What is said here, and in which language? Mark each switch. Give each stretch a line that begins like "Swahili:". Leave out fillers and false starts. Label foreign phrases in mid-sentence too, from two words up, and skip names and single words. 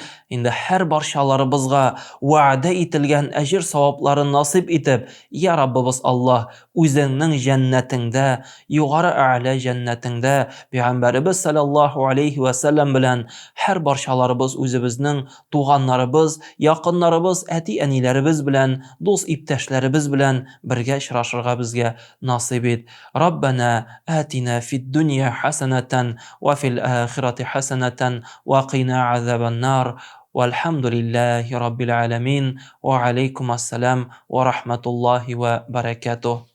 Tatar: Инде һәр барчаларыбызга вәгъдә ителгән әҗер савапларын насыйп итеп, я Раббыбыз Аллаһ, үзеңнең җәннәтеңдә, югары ә'лә җәннәтеңдә Пәйгамбәребез
Arabic: صلى الله عليه وسلم
Tatar: белән һәр барчаларыбыз үзебезнең туганнарыбыз, якыннарыбыз, әти-әниләребез белән, дус иптәшләребез белән бергә очрашырга безгә насыйп ит.
Arabic: ربنا آتنا في الدنيا حسنة وفي الآخرة حسنة وقنا عذاب النار. والحمد لله رب العالمين وعليكم السلام ورحمة الله وبركاته.